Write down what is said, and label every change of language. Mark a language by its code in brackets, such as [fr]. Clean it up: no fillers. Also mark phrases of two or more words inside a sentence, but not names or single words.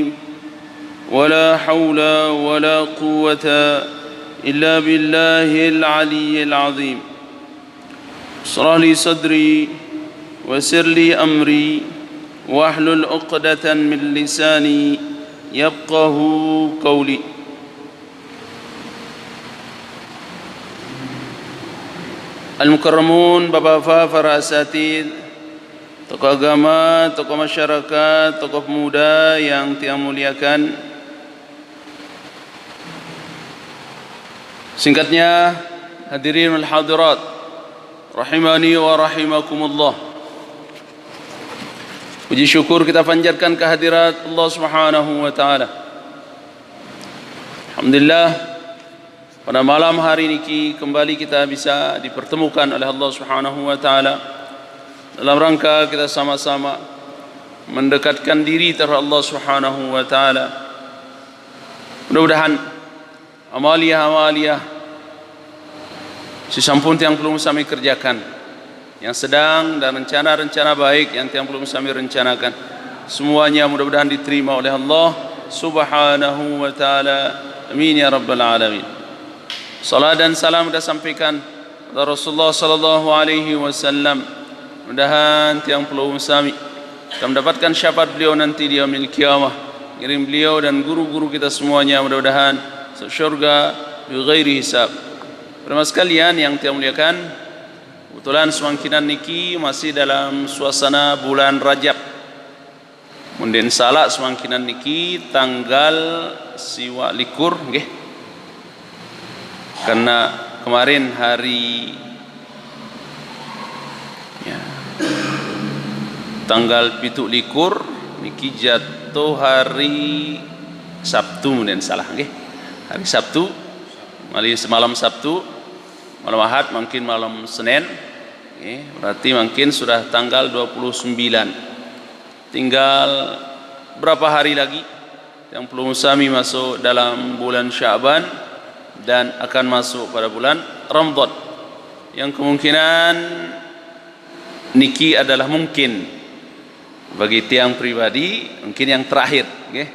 [ar] ولا حول ولا قوة إلا بالله العلي العظيم. اشرح لي صدري ويسر لي أمري واحلل عقدة من لساني يفقه قولي. [id] Al-Mukarramun, Bapak-bapak, para asatid, tokoh agama, tokoh masyarakat, tokoh pemuda yang Tiang muliakan. [ar] Singkatnya, الحاضرين والحاضرات رحمني ورحمكم الله. [id] Puji syukur kita panjatkan kehadirat Allah [ar] سبحانه وتعالى. [id] Alhamdulillah, pada malam hari ini kembali kita bisa dipertemukan oleh Allah [ar] سبحانه وتعالى [id] dalam rangka kita sama-sama mendekatkan diri terhadap Allah [ar] سبحانه وتعالى. [id] Mudah-mudahan amaliyah sesampun yang belum kami kerjakan, yang sedang dan rencana-rencana baik yang belum kami rencanakan, semuanya mudah-mudahan diterima oleh Allah [ar] سبحانه وتعالى. آمين يا رب العالمين. [id] Salat dan salam sudah sampaikan kepada Rasulullah [ar] صلى الله عليه وسلم. [id] Mudah-mudahan [sas] tiang perlu sami [id] kita mendapatkan syafaat beliau nanti di [ar] يوم القيامة. [id] Kirim beliau dan guru-guru kita semuanya mudah-mudahan surga [ar] بغير حساب. [id] Para sekalian yang tiang muliakan, kebetulan [sas] semangkinan niki [id] masih dalam suasana bulan Rajab. [sas] Munden salah semangkinan niki tanggal siwa likur nggih. [id] Karena kemarin hari tanggal 17 likur niki jatuh hari Sabtu, [sas] munden salah nggih. [id] Hari Sabtu, malam Sabtu, malam Ahad, mungkin malam Senin. Berarti mungkin sudah tanggal 29. Tinggal berapa hari lagi yang [sas] perlu sami [id] masuk dalam bulan Sya'ban dan akan masuk pada bulan Ramadan, yang kemungkinan niki adalah mungkin bagi tiang pribadi mungkin yang terakhir, okay?